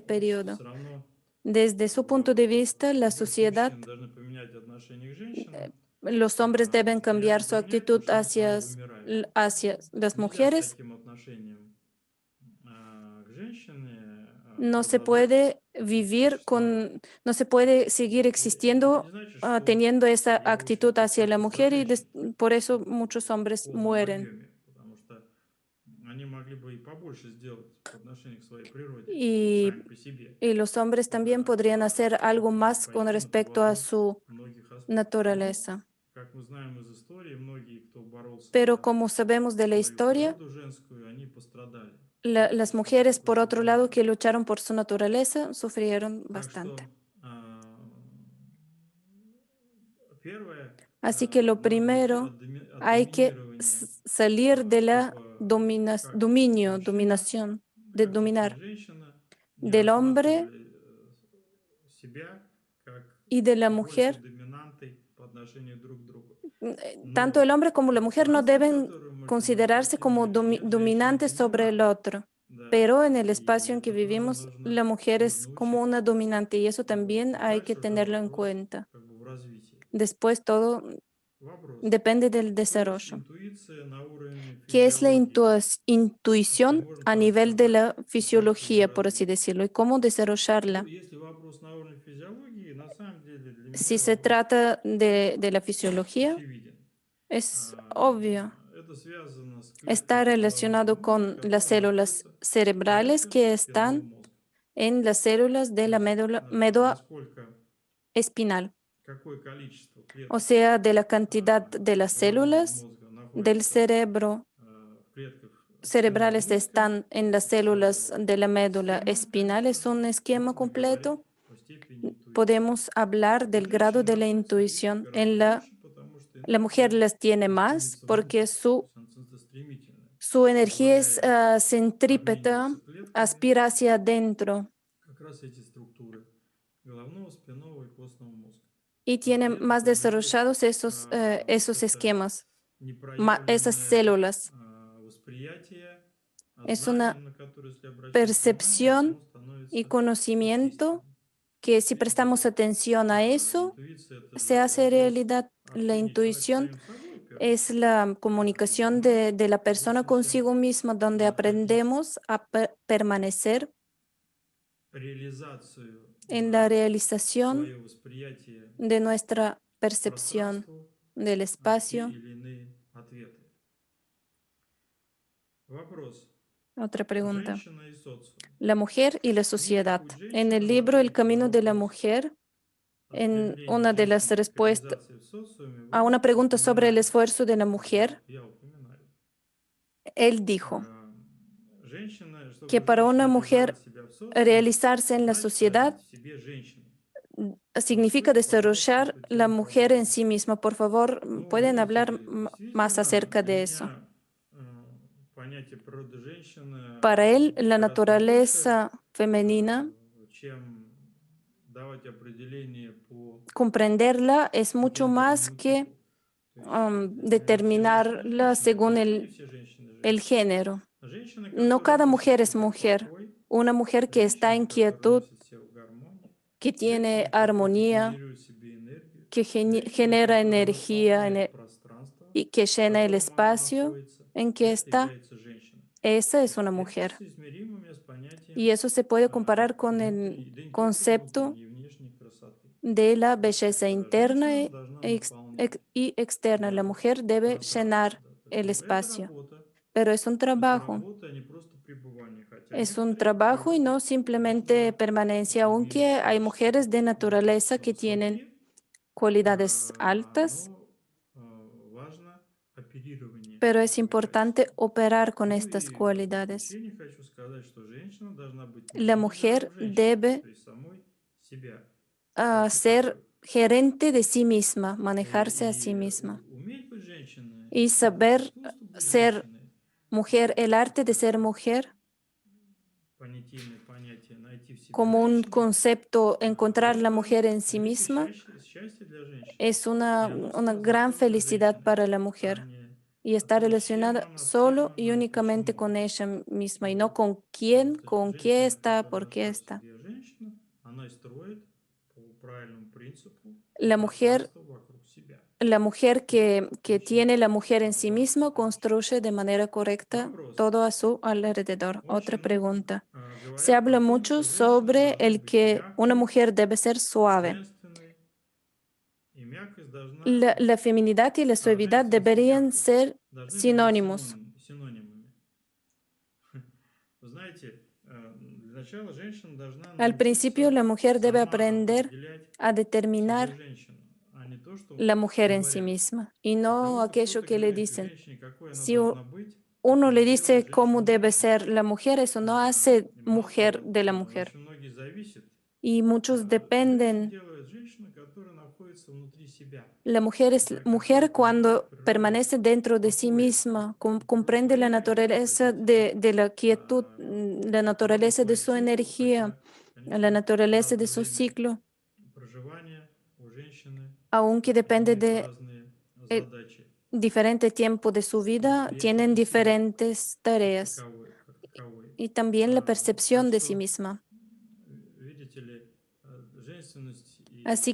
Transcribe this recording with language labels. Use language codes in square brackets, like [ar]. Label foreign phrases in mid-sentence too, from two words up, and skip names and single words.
[ru] общество [es] periodo. [ru] все равно [es] Desde su punto de vista, la [ru] во-первых, [es] sociedad, [ru] мужчины должны поменять отношение к женщинам, [es] los hombres deben [ru] и они [es] cambiar su [ru] поменяют, [es] actitud [ru] мужчины все равно вымирают. [es] hacia las [ru] Нельзя с [es] mujeres. [ru] таким отношением к женщине [es] No se [ru] продолжать [es] puede vivir [ru] существовать. [es] no se puede seguir [ru] Это не [es] existiendo [ru] значит, что [es] teniendo esa [ru] я, в [es] actitud [ru] общем-то, [es] hacia la [ru] как-то за [es] mujer y [ru] женщин [es] por eso muchos [ru] в [es] hombres [ru] полном [es] mueren. [ru] объеме, потому что они могли бы и побольше сделать по отношению к своей природе, [es] Y, [ru] сами по себе, [es] y los hombres también podrían hacer algo más con [ru] пойти на [es] respecto a [ru] поводу [es] su [ru] многих аспектов. Но, [es] naturaleza. [ru] как мы знаем из истории, многие, кто боролся [es] Pero [ru] за [es] como sabemos de la [ru] свою [es] historia, [ru] природу женскую, они пострадали. [es] las [ru] Очень сильно [es] mujeres, por otro lado, [ru] пострадали. [es] que lucharon por su naturaleza, sufrieron [ru] Так что [es] bastante. [ru] первое, [es] Así que lo [ru] нужно уйти [es] primero, [ru] от [es] hay que [ru] доминирования [es] salir de la [ru] типа как мужчина, [es] dominación, de [ru] как, собственно, [es] dominar [ru] женщина, не [es] del hombre [ru] рассматривали себя как [es] y de la [ru] большей [es] mujer. [ru] доминантой по отношению друг к другу. [es] Tanto el [ru] Но [es] hombre como la mujer no [ru] пространство, [es] deben [ru] которое мы [es] considerarse como [ru] нет женщины [es] dominantes sobre el [ru] доминант. [es] otro. [ru] Да. [es] Pero en el espacio [ru] И [es] en que [ru] тут тоже [es] vivimos, la mujer es [ru] нужно [es] como una [ru] учиться. [es] dominante y eso [ru] Вот. [es] también hay que [ru] Дальше уже [es] tenerlo en [ru] вопрос [es] cuenta. [ru] как бы в развитии. [es] Después todo [ru] Вопрос. [es] depende del [ru] Что есть [es] desarrollo. [ru] интуиция на уровне [es] ¿Qué es la [ru] физиологии, если [es] intuición [ru] можно [es] a [ru] так [es] nivel de [ru] сказать, [es] la [ru] и как ее [es] fisiología, por así [ru] развить? [es] decirlo, y cómo [ru] Ну, [es] desarrollarla? [ru] если вопрос на уровне физиологии, на самом деле для [es] Si [ru] меня [es] se [ru] вопрос [es] trata de la fisiología, [ru] очевиден. [es] es obvio. [ru] Это связано с [es] Está [ru] клетками головного [es] relacionado [ru] мозга, [es] con las [ru] которые [es] células [ru] находятся в [es] cerebrales [ru] клетках [es] que [ru] спинного [es] están [ru] мозга. [es] en las células de [ru] То [es] la [ru] есть [es] médula [ru] насколько, [es] espinal, [ru] какое количество [es] o [ru] клеток [es] sea, de la cantidad de las [ru] головного [es] células [ru] мозга [es] del [ru] находится [es] cerebro [ru] в клетках спинного [es] cerebrales [ru] мозга, [es] están en las células de la médula [ru] схема [es] espinal. [ru] эта, [es] Es un esquema [ru] можно говорить [es] completo. [ru] о степени интуиции. [es] Podemos hablar [ru] У [es] del grado [ru] женщин [es] de la [ru] находится их [es] intuición. [ru] гораздо больше, потому что [es] La mujer [ru] энергия [es] las tiene más [ru] стремится [es] porque [ru] внутрь, то [es] su, [ru] есть она стремительная, [es] su energía es [ru] позволяя [es] centrípeta, [ru] обмениваться клетками [es] aspira hacia adentro [ru] как раз эти структуры головного, спинного и костного мозга. [es] y [ru] То есть [es] tiene [ru] клетки [es] más [ru] позволяют [es] desarrollados esos [ru] как-то [es] esquemas. esas [ru] непроявленное [es] células. [ru] восприятие, [es] Es [ru] знание, [es] una [ru] на которое, если обращать внимание, [es] percepción [ru] оно [es] y [ru] становится [es] conocimiento [ru] истиной. [es] que si prestamos [ru] Вот. [es] atención a eso, [ru] Интуиция — это [es] se [ru] же [es] hace [ru] вопрос [es] realidad. La [ru] общения человека с [es] intuición [ru] самим собой, в первую [es] es [ru] очередь. [es] la comunicación [ru] Мы [es] de la persona [ru] учимся [es] consigo mismo, donde [ru] находить [es] aprendemos a permanecer [ru] реализацию [es] en la realización [ru] своего восприятия [es] de nuestra percepción [ru] пространству [es] del [ru] те [es] espacio. [ru] или iные ответы. Вопрос. [es] Otra pregunta. [ru] Женщина и социум. [es] La mujer y la [ru] В книге [es] sociedad. [ru] «Путь [es] En el [ru] женщины» [es] libro El [ru] задается [es] camino de la [ru] вопрос [es] mujer, [ru] о [es] en [ru] стремлении [es] una de las [ru] женщины к [es] respuestas [ru] реализации в социуме, [es] a [ru] вы [es] una pregunta sobre el [ru] упоминали, [es] esfuerzo de la mujer, [ru] я упоминаю, [es] él dijo [ru] женщина, [es] que [ru] чтобы [es] para una [ru] женщина реализовать [es] mujer [ru] себя в социуме, [es] realizarse en la [ru] значит [es] sociedad [ru] родить в себе женщину. [es] significa [ru] Раскройте, пожалуйста, [es] desarrollar [ru] эту [es] la [ru] тему [es] mujer en [ru] подробнее. [es] sí misma. Por favor, [ru] Ну, [es] ¿pueden [ru] видите [es] hablar [ru] ли, [es] más [ru] действительно, [es] acerca [ru] для [es] de eso? [ru] меня понятие природы женщины [es] Para él, la [ru] гораздо больше, [es] naturaleza femenina, [ru] чем давать определение по [es] comprenderla es mucho más [ru] гендерному [es] que [ru] типу. То есть для меня не все женщины [es] determinarla [ru] женщины, [es] según [ru] далеко не все женщины [es] el [ru] женщины. [es] género. [ru] Женщины, [es] No [ru] которые [es] cada [ru] носят [es] mujer [ru] в [es] es [ru] себе [es] mujer. [ru] покой, [es] Una mujer que está en [ru] женщины, которые [es] quietud, [ru] носят в себе гармонию, [es] que tiene [ru] женщины, которые [es] armonía, [ru] генерируют в себе энергию, [es] que [ru] женщины, [es] genera [ru] которые [es] energía [ru] наполняют пространство, [es] y que [ru] в [es] llena el [ru] котором она [es] espacio [ru] находится. [es] en que [ru] Это [es] está. [ru] является женщиной. [es] Esa es una [ru] Это [es] mujer. [ru] соизмеримыми с [es] Y [ru] понятием [es] eso se puede comparar con el [ru] внутренней, да не только [es] concepto [ru] внутренней, и внешней красоты. [es] de la [ru] То есть [es] belleza interna [ru] женщина должна наполнять. [es] y externa. La [ru] Да, [es] mujer debe [ru] пространство. [es] llenar [ru] Да. То есть, [es] el [ru] но это [es] espacio. [ru] работа. [es] Pero es un [ru] Это [es] trabajo. [ru] работа, а не просто пребывание. Хотя [es] Es un [ru] некоторые [es] trabajo y [ru] природы [es] no simplemente [ru] действительно [es] permanencia, aunque [ru] имеют [es] hay [ru] качество [es] mujeres de naturaleza que tienen [ru] высокие, [es] cualidades altas, [ru] но важно оперирование [es] pero es [ru] этими [es] importante [ru] качествами. [es] operar con [ru] Ну [es] estas [ru] и в [es] cualidades. [ru] заключение хочу сказать, что женщина должна быть [es] La [ru] менеджером [es] mujer [ru] женщины, [es] debe [ru] то есть самой себя как [es] ser [ru] таковой. [es] gerente de sí misma, manejarse a sí [ru] И [es] misma [ru] уметь быть женщиной — [es] y [ru] это [es] saber [ru] искусство быть [es] ser [ru] женщиной. [es] mujer, el arte de ser [ru] Такое [es] mujer [ru] понятийное понятие найти в себе [es] como un [ru] женщину. [es] concepto, encontrar la [ru] Это [es] mujer en sí [ru] великое [es] misma, [ru] счастье для женщины. [es] es [ru] И оно [es] una [ru] стоит [es] gran [ru] заслуженно [es] felicidad [ru] женщиной, [es] para la [ru] а [es] mujer. [ru] не [es] Y [ru] о [es] está [ru] том, с [es] relacionada [ru] кем [es] solo y [ru] она и [es] únicamente [ru] почему [es] con [ru] она. [es] ella misma y no [ru] Вот. [es] con [ru] Потому [es] quién, [ru] что [es] con qué [ru] женщина, [es] está, [ru] которая [es] por qué [ru] нашла в [es] está. [ru] себе женщину, она и строит по правильному принципу [es] La mujer, [ru] пространство вокруг себя. [es] la mujer que [ru] Очень [es] tiene la mujer en sí misma [ru] важная вещь. [es] construye de manera correcta [ru] Вопрос. [es] todo a su alrededor. Otra [ru] Очень [es] pregunta. Se [ru] говорят о [es] habla [ru] том, [es] mucho [ru] что женщины [es] sobre [ru] должны [es] el [ru] быть [es] que una [ru] мягкой, [es] mujer debe ser suave. [ru] женственной, и мягкость должна, [es] La feminidad y la suavidad [ru] женственность и [es] deberían [ru] мягкость [es] ser [ru] должны ли быть [es] sinónimos. [ru] синонимами? Вы знаете, для начала женщина должна [es] Al principio, [ru] научиться [es] la mujer debe [ru] сама [es] aprender [ru] определять [es] a [ru] в себе [es] determinar [ru] женщину, а не то, что [es] la mujer en sí [ru] говорят. [es] misma y [ru] Для [es] no [ru] того, чтобы [es] aquello [ru] кто-то [es] que le [ru] говорить [es] dicen. [ru] женщине, какой она [es] Si [ru] должна быть, [es] uno [ru] это [es] le [ru] не делает [es] dice cómo [ru] женщину [es] debe [ru] женщиной. [es] ser la mujer, eso no hace [ru] И мало [es] mujer [ru] того, [es] de la mujer. [ru] очень многие зависят. [es] Y muchos [ru] Женщин [es] dependen. [ru] делает женщина, которая находится внутри себя, [es] La mujer es [ru] которая [es] mujer [ru] понимает [es] cuando [ru] природу [es] permanece dentro de sí [ru] покоя, [es] misma, comprende la [ru] умиротворения, как вы [es] naturaleza [ru] хотите, да? [es] de la quietud, la [ru] Природу [es] naturaleza de [ru] своих [es] su [ru] циклов, [es] energía, [ru] хотя, [es] la [ru] конечно, [es] naturaleza de [ru] разное [es] su [ru] время [es] ciclo, [ru] проживания у женщины [es] aunque depende [ru] имеет [es] de [ru] разные eh, задачи, [es] diferente tiempo de su vida, [ru] восприятие [es] tienen [ru] себя [es] diferentes tareas [ru] как таковой. [es] y también la percepción [ru] Так [es] de sí [ru] что, [es] misma. [ru] видите ли, женственность и